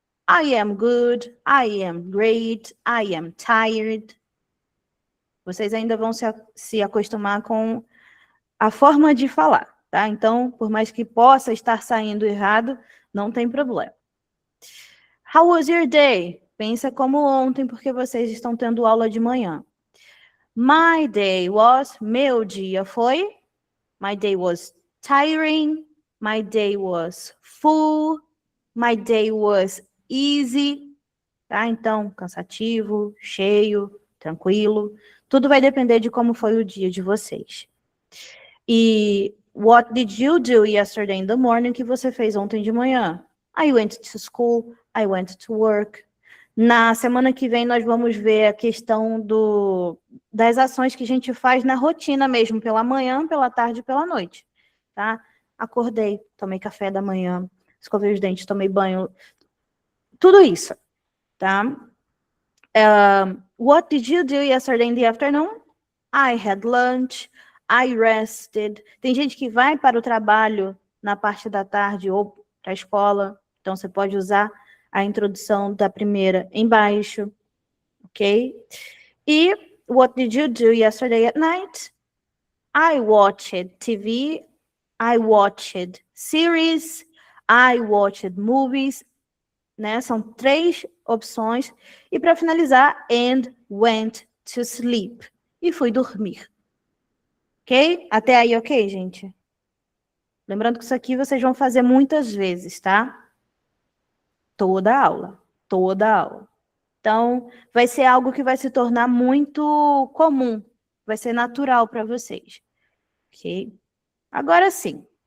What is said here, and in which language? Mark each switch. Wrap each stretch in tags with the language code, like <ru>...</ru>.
<en>I am good, I am great, I am tired.</en> <pt>Vocês ainda vão se acostumar com a forma de falar, tá? Então, por mais que possa estar saindo errado, não tem problema.</pt> <en>How was your day?</en> <pt>Pensa como ontem, porque vocês estão tendo aula de manhã.</pt> <en>My day was,</en> <pt>meu dia foi.</pt> <en>My day was tiring. My day was full. My day was easy. Tá?</en> <pt>Então, cansativo, cheio, tranquilo. Tudo vai depender de como foi o dia de vocês.</pt> <en>E what did you do yesterday in the morning?</en> <pt>O que você fez ontem de manhã?</pt> <en>I went to school. I went to work.</en> <pt>Na semana que vem nós vamos ver a questão das ações que a gente faz na rotina mesmo, pela manhã, pela tarde e pela noite, tá? Acordei, tomei café da manhã, escovei os dentes, tomei banho, tudo isso, tá?</pt> <en>What did you do yesterday in the afternoon? I had lunch, I rested.</en> <pt>Tem gente que vai para o trabalho na parte da tarde ou para a escola, então você pode usar a introdução da primeira embaixo, ok?</pt> <en>E what did you do yesterday at night? I watched TV, I watched series, I watched movies, né?</en> <pt>São 3 opções. E para finalizar,</pt> <en>and went to sleep.</en> <pt>E fui dormir. Ok? Até aí, ok, gente? Lembrando que isso aqui vocês vão fazer muitas vezes, tá? Toda aula. Então, vai ser algo que vai se tornar muito comum, vai ser natural para vocês, ok? Agora sim,</pt>